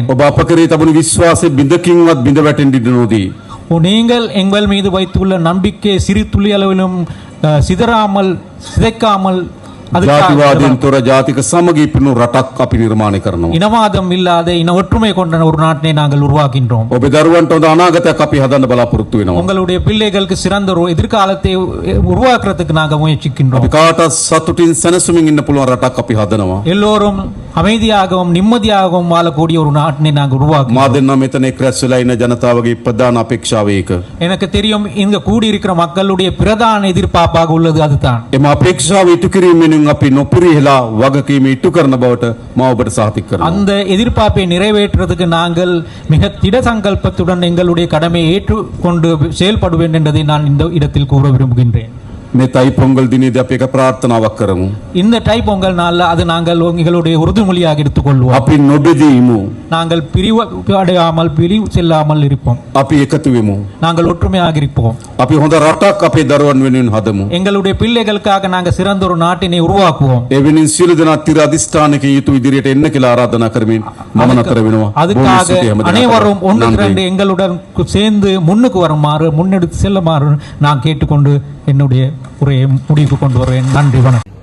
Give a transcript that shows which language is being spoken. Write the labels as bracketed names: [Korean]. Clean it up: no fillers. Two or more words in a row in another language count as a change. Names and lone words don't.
[Sinhala] ඔබ අප කෙරේ තබන විශ්වාසය බිඳකින්වත් බිඳ වැටෙන්න ඉඩ නොදී [Tamil] நீங்கள் எங்கள் மீது வைத்துள்ள நம்பிக்கை சிறு துளி அளவிலும் சிதறாமல் சிதைக்காமல் [Sinhala] ජාතිවාදයෙන් තොර ජාතික සමගිය පිරුණු රටක් අපි නිර්මාණය කරනවා. [Tamil] இனவாதம் இல்லாத இன ஒற்றுமை கொண்ட ஒரு நாட்டை நாங்கள் உருவாக்கின்றோம். [Sinhala] ඔබේ දරුවන්ට හොඳ අනාගතයක් අපි හදන්න බලාපොරොත්තු වෙනවා. [Tamil] உங்களுடைய பிள்ளைகளுக்கு சிறந்த ஒரு எதிர்காலத்தை உருவாக்குறதுக்கு நாங்கள் முயற்சிக்கின்றோம். [Sinhala] අපි කාටත් සතුටින් සැනසුමින් ඉන්න පුළුවන් රටක් අපි හදනවා. [Tamil] எல்லோரும் அமைதியாகவும் நிம்மதியாகவும் வாழக்கூடிய ஒரு நாட்டினை நாங்கள் [Sinhala] මා [Tamil] உருவாக்குவோம். [Sinhala] දෙන්නා මෙතන එක් රැස් වෙලා ඉන්න ජනතාවගේ ප්‍රධාන අපේක්ෂාව ඒක. [Tamil] எனக்கு தெரியும் இங்க கூடியிருக்கிற மக்களுடைய பிரதான எதிர்பார்ப்பாக உள்ளது அதுதான். [Sinhala] එම අපේක්ෂාව ඉටු කිරීමෙන් අපි නොපිරිහෙලා වගකීම ඉටු කරන බවට මා ඔබට සහතික කරනවා. [Tamil] அந்த எதிர்பார்ப்பை நிறைவேற்றுறதுக்கு நாங்கள் மிக திட சங்கல்பத்துடன் எங்களுடைய கடமையை ஏற்றுக்கொண்டு செயல்படுவேன் என்பதை நான் இந்த இடத்தில் கூற விரும்புகின்றேன். [Sinhala] මේ තයි පොංගල් දිනේදී අපි එක ප්‍රාර්ථනාවක් කරමු. [Tamil] இந்த தை பொங்கல் நாள்ல அது நாங்கள் எங்களுடைய உறுதிமொழியாக எடுத்துக்கொள்வோம். [Sinhala] අපි නොබෙදීමු. [Tamil] நாங்கள் பிரிவு அடையாமல் பிரிவு செல்லாமல் இருப்போம். [Sinhala] අපි එකතු වෙමු. [Tamil] நாங்கள் ஒற்றுமையாக இருப்போம். [Sinhala] අපි හොඳ රටක් අපේ දරුවන් වෙනුවෙන් හදමු. [Tamil] எங்களுடைய பிள்ளைகளுக்காக நாங்கள் சிறந்த ஒரு நாட்டினை உருவாக்குவோம். [Sinhala] ඒ වෙනින් සියලු දෙනා තිර අධිෂ්ඨානකින් යුතු ඉදිරියට එන්න කියලා ආරාධනා කරමින් මම නතර වෙනවා. [Tamil] அதுக்காக அனைவரும் ஒன்று திரண்டு எங்களுடன் சேர்ந்து முன்னுக்கு வருமாறு முன்னெடுத்து செல்லுமாறு நான் கேட்டுக்கொண்டு என்னுடைய உரையை முடிவுக்கு கொண்டு வருவேன். நன்றி, வணக்கம்.